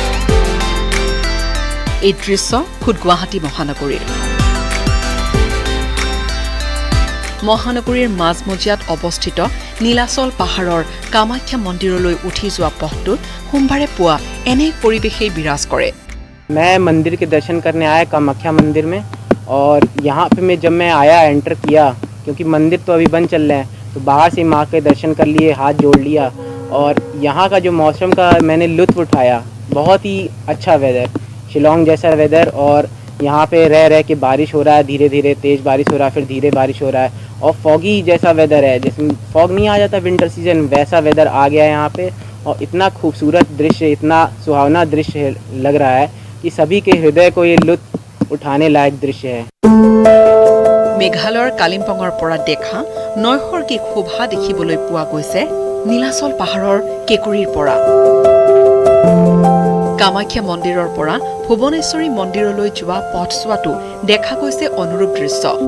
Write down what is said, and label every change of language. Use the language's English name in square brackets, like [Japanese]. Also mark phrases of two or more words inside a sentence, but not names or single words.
[Assamese] এই দৃশ্য খুদ গুৱাহাটী মহানগৰীৰ মাজমজিয়াত অৱস্থিত নীলাচল পাহাৰৰ কামাখ্যা মন্দিৰলৈ উঠি যোৱা পথটোত সোমবাৰে পুৱা এনে পৰিৱেশেই বিৰাজ কৰে [Hindi] मैं मंदिर के दर्शन करने आया कामाख्या मंदिर में और यहाँ पे जब मैं आया एंटर किया क्योंकि मंदिर तो अभी बंद चल रहे हैं तो बाहर से माँ के दर्शन कर लिए हाथ जोड़ लिया और यहाँ का जो मौसम का मैंने लुत्फ उठाया बहुत ही अच्छा वेदर शिलोंग जैसा वेदर और यहाँ पे रह के बारिश हो रहा है धीरे धीरे तेज़ बारिश हो रहा है फिर धीरे बारिश हो रहा है और फॉगी जैसा वेदर है जिसमें फॉग नहीं आ जाता [English] winter season [Hindi] वैसा वेदर आ गया है यहाँ पे और इतना खूबसूरत दृश्य इतना सुहावना दृश्य लग रहा है कि सभी के हृदय को ये लुत्फ उठाने लायक दृश्य है [Assamese] মেঘালয়ৰ কালিম্পঙৰ পৰা দেখা নৈসৰ্গিক শোভা দেখিবলৈ পোৱা গৈছে নীলাচল পাহাৰৰ কেকুৰিৰ পৰা কামাখ্যা মন্দিৰৰ পৰা ভুৱনেশ্বৰী মন্দিৰলৈ যোৱা পথছোৱাটো দেখা গৈছে অনুৰূপ দৃশ্য